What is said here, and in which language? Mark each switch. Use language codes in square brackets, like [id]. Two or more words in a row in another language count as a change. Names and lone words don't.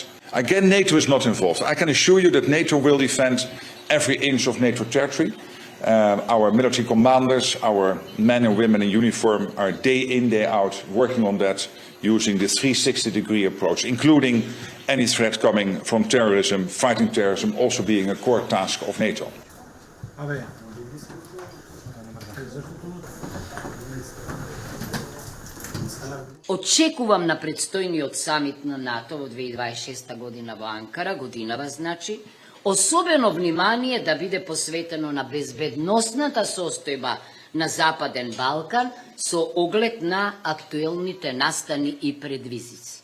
[en] Again, NATO is not involved. I can assure you that NATO will defend every inch of NATO territory. Our military commanders, our men and women in uniform are day in, day out working on that using the 360-degree approach, including any threat coming from terrorism, fighting terrorism also being a core task of NATO. [mk] Очекувам на предстојниот самит на НАТО во 2026 година во Анкара, годинава значи, особено внимание да биде посветено на безбедносната состојба на Западен Балкан со оглед на актуелните настани и предвизици.